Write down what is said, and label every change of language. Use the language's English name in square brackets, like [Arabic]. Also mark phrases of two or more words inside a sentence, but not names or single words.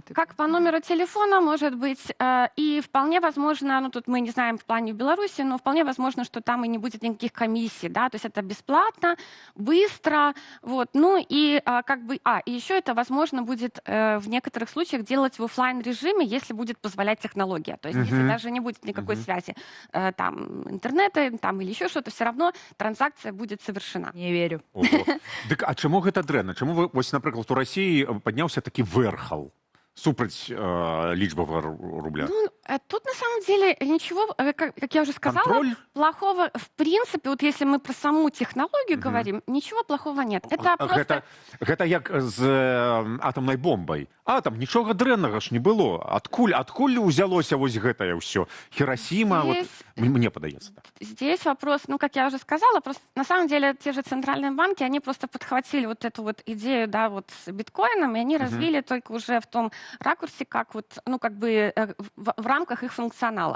[Russian] Как по номеру телефона, может быть, и вполне возможно, ну тут мы не знаем в плане в Беларуси, но вполне возможно, что там и не будет никаких комиссий, да, то есть это бесплатно, быстро, вот, ну и как бы, и еще это возможно будет в некоторых случаях делать в офлайн режиме, если будет позволять технология, то есть если даже не будет никакой связи там интернета, там или еще что-то, все равно транзакция будет совершена. Не верю. [Belarusian] Так, а чому гэта дрэнна? Чому вы, ось, напрыклад, у России падняўся такі вэрхал супраць лічбавага рубля? [Russian] Ну, тут на самом деле ничего, как я уже сказала, Контроль? Плохого в принципе, вот если мы про саму технологию говорим, ничего плохого нет. Это просто... [Belarusian] Гэта як з атамнай бомбай. Атам, нічога дрэннага ж не было. Адкуль узялося вось гэтае ўсё? Хиросима, [Russian] Здесь... [Belarusian] вот, мне падаецца. Да. [Russian] Здесь вопрос, ну, как я уже сказала, просто на самом деле те же центральные банки, они просто подхватили вот эту вот идею, да, вот с биткоином, и они развили только уже в том ракурсе, как вот, ну, как бы в рамках их функционала.